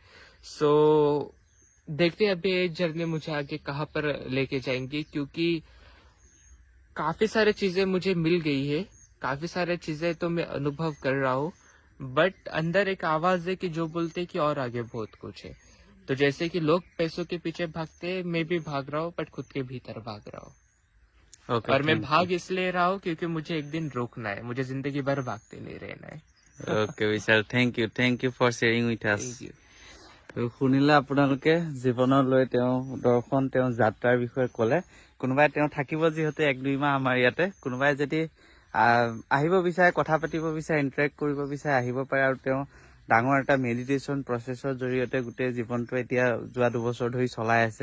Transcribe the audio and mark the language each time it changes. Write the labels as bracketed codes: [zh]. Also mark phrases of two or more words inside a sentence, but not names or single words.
[hi] सो देखते हैं अभी ये जर्नी मुझे आगे कहाँ पर लेके जाएंगी, क्योंकि काफी सारी चीजें मुझे मिल गई है, काफी सारी चीजें तो मैं अनुभव कर रहा हूँ, बट अंदर एक आवाज है कि जो बोलते हैं कि और आगे बहुत कुछ है। तो जैसे कि लोग पैसों के पीछे भागते हैं, मैं भी भाग रहा हूँ, बट खुद के भीतर भाग रहा हूँ। ओके, और मैं थैंक भाग इसलिए रहा हूँ क्योंकि मुझे एक दिन रोकना है, मुझे जिंदगी भर भागते नहीं रहना है। [en] you. OK Vishal, thank you for sharing with us. Thank you. [as] শুনিলে আপোনালোকে জীৱনলৈ তেওঁ দৰ্শন, তেওঁ যাত্ৰাৰ বিষয়ে ক'লে। কোনোবাই তেওঁ থাকিব যিহেতু 1-2 মাহ আমাৰ ইয়াতে, কোনোবাই যদি আহিব বিচাৰে, কথা পাতিব বিচাৰে, ইণ্টাৰেক্ট কৰিব বিচাৰে, আহিব পাৰে। আৰু তেওঁ ডাঙৰ এটা মেডিটেশ্যন প্ৰচেছৰ জৰিয়তে গোটেই জীৱনটো এতিয়া যোৱা 2 বছৰ ধৰি চলাই আছে।